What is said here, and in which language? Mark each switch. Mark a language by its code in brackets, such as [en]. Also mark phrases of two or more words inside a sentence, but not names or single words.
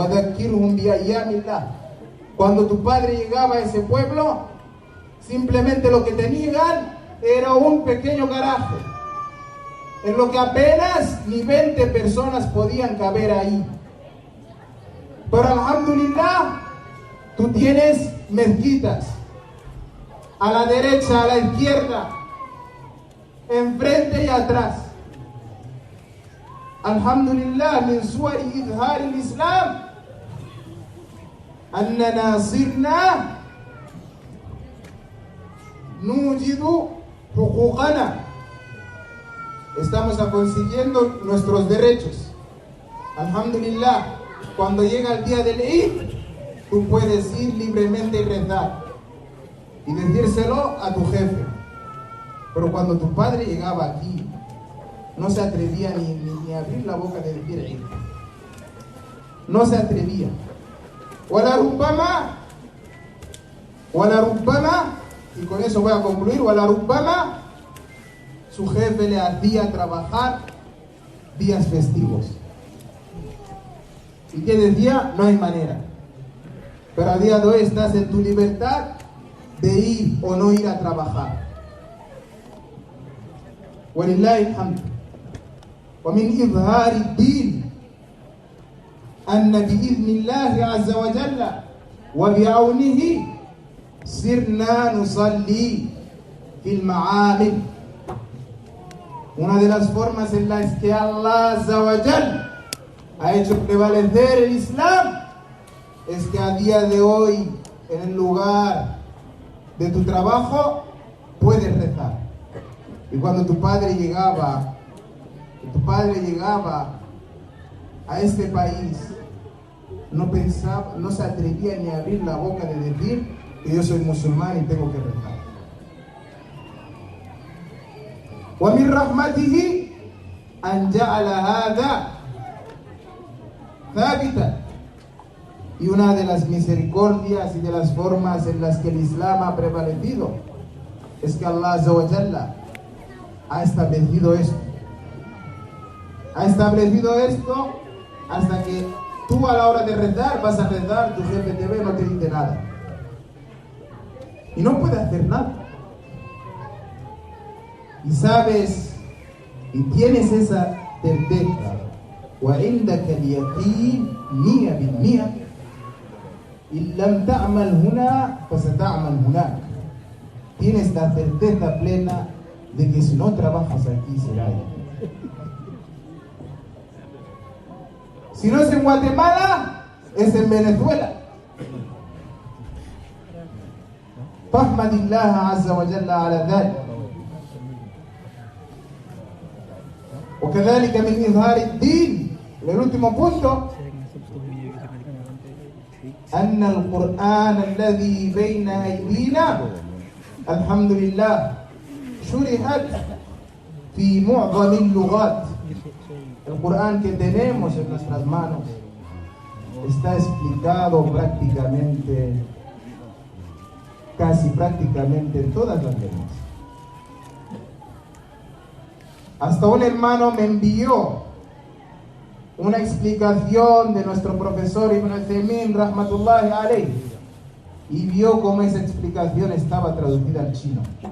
[es] Cuando tu padre llegaba a ese pueblo, simplemente lo que tenían era un pequeño garaje, en lo que apenas ni 20 personas podían caber ahí. Pero alhamdulillah, tú tienes mezquitas a la derecha, a la izquierda, enfrente y atrás. [ar] الحمد لله، من صور إظهار الإسلام أننا صرنا نجيد حقوقنا. [es] estamos consiguiendo nuestros derechos. Alhamdulillah, cuando llega el día del Eid, tú puedes ir libremente y rezar y decírselo a tu jefe. Pero cuando tu padre llegaba aquí, no se atrevía ni a abrir la boca de decir Eid. No se atrevía. [ar] ولربما, [es] y con eso voy a concluir, [ar] ولربما, [es] su jefe le hacía trabajar días festivos. ¿Y qué decía? No hay manera. Pero a día de hoy estás en tu libertad de ir o no ir a trabajar. [ar] ولله الحمد. ومن إظهار الدين أن بإذن الله عز وجل وبعونه صرنا نصلي في المعامل. [es] Una de las formas en las que Allah [ar] عز وجل [es] ha hecho prevalecer el Islam es que a día de hoy, en el lugar de tu trabajo, puedes rezar. Y cuando tu padre llegaba a este país, no se atrevía ni a abrir la boca de decir que yo soy musulmán y tengo que rezar. [ar] ومن رحمته أن جعل هذا ثابتا. [es] Y una de las misericordias y de las formas en las que el Islam ha prevalecido es que Allah [ar] عز وجل [es] ha establecido esto. Ha establecido esto hasta que tú a la hora de rezar vas a rezar, tu jefe te ve, no te dice nada. Y no puede hacer nada. Y sabes, y tienes esa certeza, [ar] وعندك اليقين 100%. إن لم تعمل هنا فستعمل هناك. [es] Tienes la certeza plena de que si no trabajas aquí será allá. Si no es en Guatemala, es en Venezuela. [ar] فاحمد الله عز وجل على ذلك. وكذلك من إظهار الدين. [es] El último punto, [ar] أن القرآن الذي بين أيدينا الحمد لله شرحت في معظم اللغات. [es] El Corán que tenemos en nuestras manos está explicado casi prácticamente en todas las lenguas. Hasta un hermano me envió una explicación de nuestro profesor Ibn Uthaymin [ar] رحمة الله عليه [es] y vio cómo esa explicación estaba traducida al chino.